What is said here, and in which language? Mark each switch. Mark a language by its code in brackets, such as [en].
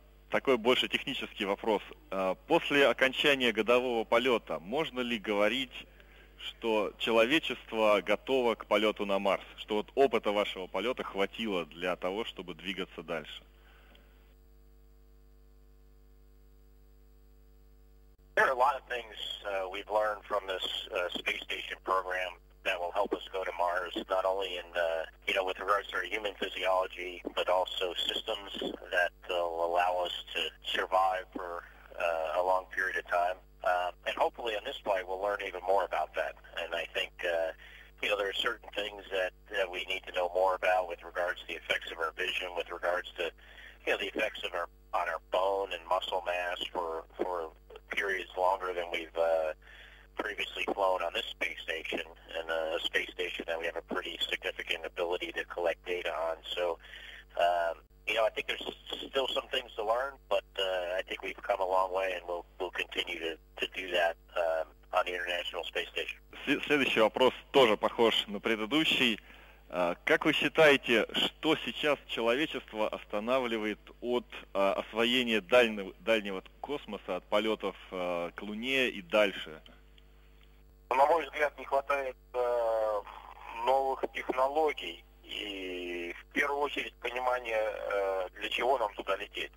[ru] Такой больше технический вопрос. После окончания годового полета можно ли говорить, что человечество готово к полету на Марс? Что вот опыта вашего полета хватило для того, чтобы двигаться дальше? [en] There are a lot of things we've learned from this space station program that will help us go to Mars, not only in, with regards to our human physiology, but also systems that will allow us to survive for a long period of time. And hopefully on this flight we'll learn even more about that. And I think, there are certain things that we need to know more about with regards to the effects of our vision, with regards to, the effects of on our bone and muscle mass for periods longer than we've previously flown on this space station, and a space station that we have a pretty significant ability to collect data on. So, I think there's still some things to learn, but I think we've come a long way, and we'll continue to do that on the International Space Station. [ru] Следующий вопрос тоже похож на предыдущий. Как вы считаете, что сейчас человечество останавливает от освоения дальнего космоса, от полетов к Луне и дальше? На мой взгляд, не хватает новых технологий и, в первую очередь, понимания, для чего нам туда лететь.